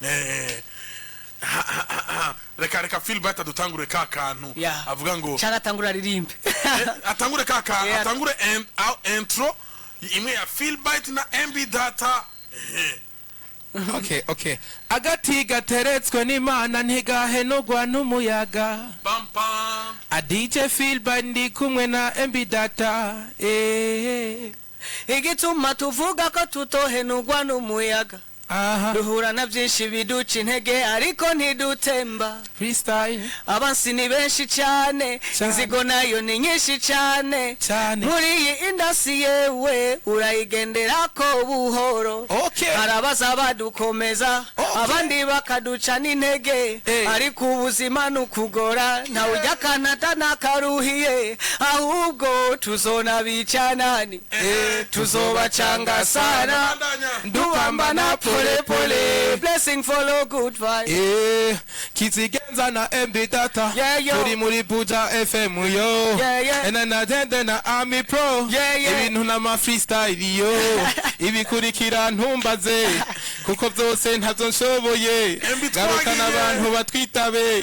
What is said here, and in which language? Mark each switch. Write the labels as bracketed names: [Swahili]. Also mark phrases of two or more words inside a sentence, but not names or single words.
[Rundi] Reka Philbyte adutangure ka kantu. Avuga ngo cyangwa atangura aririmbe. atangure ka kantu, atangure intro imwe ya Philbyte na MB Data. Okay. Agati gateretswe n'Imana ntigahenurwa n'umuyaga. Pam pam. A DJ Philbyte ndi kumwe na MB Data. Igituma tuvuga ko tutohenurwa n'umuyaga. Duhura na byinshi biduca intege ariko ntidutemba. Freestyle. Abansi ni benshi cyane, inzigo nayo ni nyinshi cyane. Muri iyi indasi yewe urayigendera ko buhoro. Arabaza badukomeza abandi bakaduca n'intege, ariko ubuzima nukugora nta ujya kanata nakaruhiye, ahubwo tuzona bicanani tuzobacanga sana, dupambana [Swahili] pole pole. [English] Blessing follow good vibes. [Rundi] Kizigenza na MB Data. Turi muri BUJA FM yo. Enanagende na Army Pro. Ibintu na ma freestyle yo. Ibikurikira ntumbaze kuko byose ntazo nshoboye. Garuka n'abantu batwitabe.